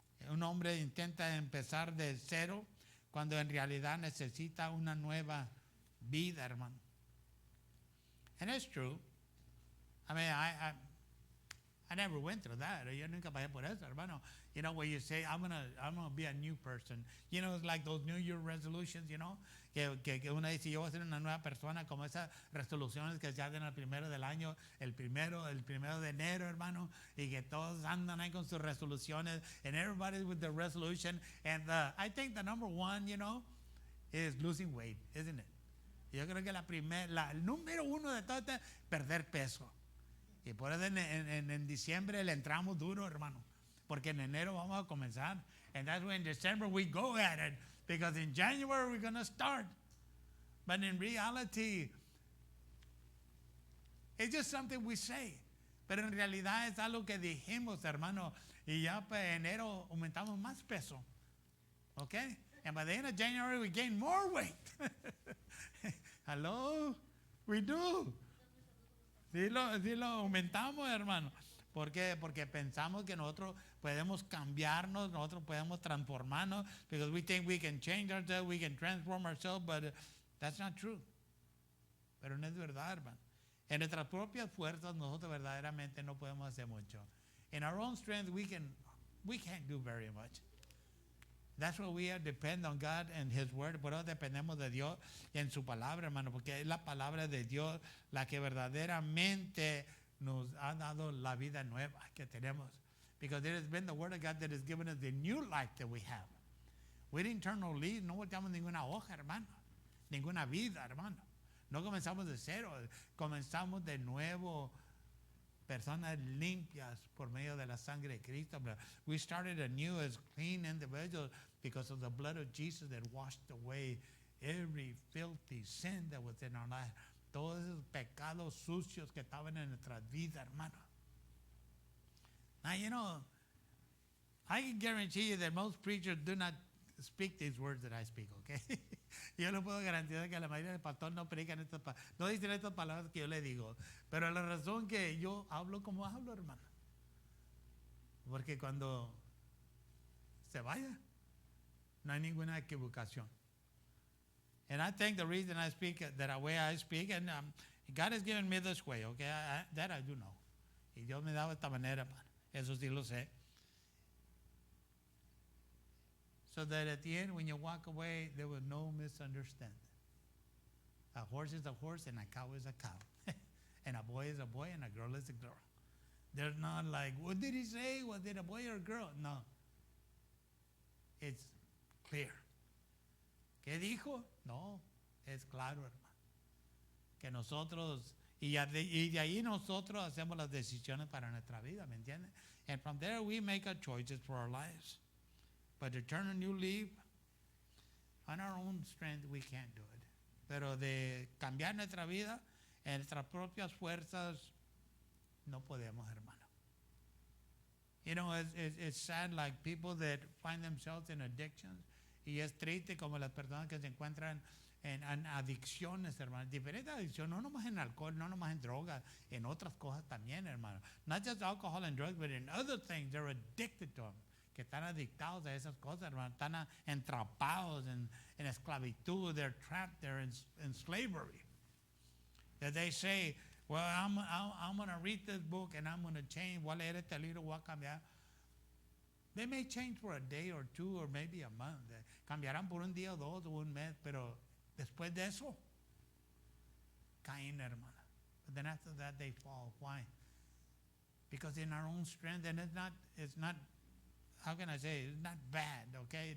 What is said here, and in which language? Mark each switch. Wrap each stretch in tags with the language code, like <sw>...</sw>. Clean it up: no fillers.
<es>Un hombre intenta empezar de cero cuando en realidad necesita una nueva vida, hermano.</es> <en>And it's true. I mean, I never went through that.</en> <es>Yo nunca pasé por eso, hermano.</es> <en>You know, where you say, I'm gonna be a new person. You know, it's like those New Year resolutions, you know,</en> <es>que uno dice, yo voy a ser una nueva persona, como esas resoluciones que se hacen al primero del año, el primero de enero, hermano, y que todos andan ahí con sus resoluciones,</es> <en>and everybody's with the resolution. And I think the number one, you know, is losing weight, isn't it?</en> <es>Yo creo que el número uno de todo es perder peso. Y por eso en diciembre le entramos duro, hermano. Porque en enero vamos a comenzar.</es> <en>And that's when in December we go at it. Because in January we're going to start. But in reality, it's just something we say.</en> <es>Pero en realidad es algo que dijimos, hermano. Y ya pues en enero aumentamos más peso.</es> <en>Okay? And by the end of January we gain more weight. Hello? We do.</en> <es>Sí lo aumentamos, hermano. ¿Por qué? Porque pensamos que nosotros podemos cambiarnos, nosotros podemos transformarnos,</es> <en>because we think we can change ourselves, we can transform ourselves, but that's not true.</en> <es>Pero no es verdad, hermano. En nuestras propias fuerzas nosotros verdaderamente no podemos hacer mucho.</es> <en>In our own strength we can't do very much. That's why we depend on God and His Word.</en> <es>Por eso dependemos de Dios y en su palabra, hermano, porque es la palabra de Dios la que verdaderamente nos ha dado la vida nueva que tenemos.</es> <en>Because it has been the Word of God that has given us the new life that we have. We didn't turn no leaves,</en> <es>no volteamos ninguna hoja, hermano. Ninguna vida, hermano. No comenzamos de cero, comenzamos de nuevo. Personas limpias por medio de la sangre de Cristo.</es> <en>We started anew as clean individuals because of the blood of Jesus that washed away every filthy sin that was in our life.</en> <es>Todos esos pecados sucios que estaban en nuestras vidas, hermano.</es> <en>Now, you know, I can guarantee you that most preachers do not speak these words that I speak, okay?</en> <es>Yo le puedo garantizar que la mayoría de pastores no predican no dicen estas palabras que yo le digo. Pero la razón que yo hablo como hablo, hermano. Porque cuando se vaya, no hay ninguna equivocación.</es> <en>And I think the reason I speak that way I speak, and God has given me this way, okay? That I do know.</en> <es>Y Dios me daba esta manera, hermano. Eso sí lo sé.</es> <en>So that at the end, when you walk away, there was no misunderstanding. A horse is a horse, and a cow is a cow. And a boy is a boy, and a girl is a girl. They're not like, what did he say? Was it a boy or a girl? No. It's clear.</en> <es>¿Qué dijo? No, es claro, hermano. Que nosotros, y de ahí nosotros hacemos las decisiones para nuestra vida, ¿me entiendes?</es> <en>And from there we make our choices for our lives. But to turn a new leaf, on our own strength we can't do it.</en> <es>Pero de cambiar nuestra vida en nuestras propias fuerzas, no podemos, hermano.</es> <en>You know, it's sad, like people that find themselves in addictions.</en> <es>Y es triste como las personas que se encuentran en adicciones, hermano. Diferentes adicciones, no nomás en alcohol, no nomás en drogas, en otras cosas también, hermano.</es> <en>Not just alcohol and drugs, but in other things, they're addicted to them.</en> <es>Que están adictados a esas cosas, hermano. Están entrapados en esclavitud.</es> <en>They're trapped, they're in slavery. That they say, well, I'm going to read this book and I'm going to change.</en> <es>Voy a leer este libro, voy a cambiar.</es> <en>They may change for a day or two or maybe a month.</en> <es>Cambiarán por un día o dos o un mes, pero después de eso, caen, hermana.</es> <en>But then after that they fall. Why? Because in our own strength, and it's not, how can I say, it's not bad, okay?</en>